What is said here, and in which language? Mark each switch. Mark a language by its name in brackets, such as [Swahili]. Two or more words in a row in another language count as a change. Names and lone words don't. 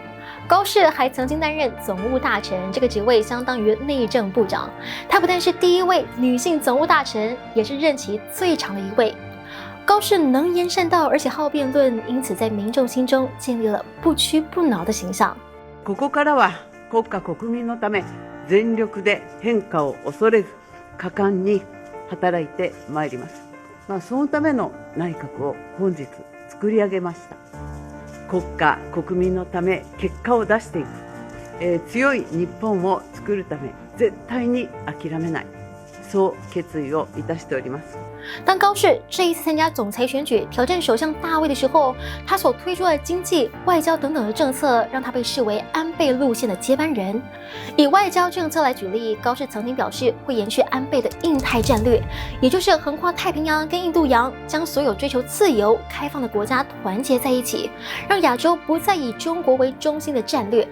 [Chinese] 高市还曾经担任总务大臣，这个职位相当于内政部长。她不但是第1位女性总务大臣，也是任期最长的一位。高市能言善道，而且好辩论，因此在民众心中建立了不屈不挠的形象。 [Japanese] ここからは国家国民のため全力で変化を恐れず果敢に働いてまいります。そのための内閣を本日作り上げました。国家国民のため結果を出していく、強い日本を作るため絶対に諦めない。そう決意をいたしております。 [Chinese] 当高市这一次参加总裁选举，挑战首相大位的时候，他所推出的经济、外交等等的政策，让他被视为安倍路线的接班人。以外交政策来举例，高市曾经表示会延续安倍的印太战略，也就是横跨太平洋跟印度洋，将所有追求自由、开放的国家团结在一起，让亚洲不再以中国为中心的战略。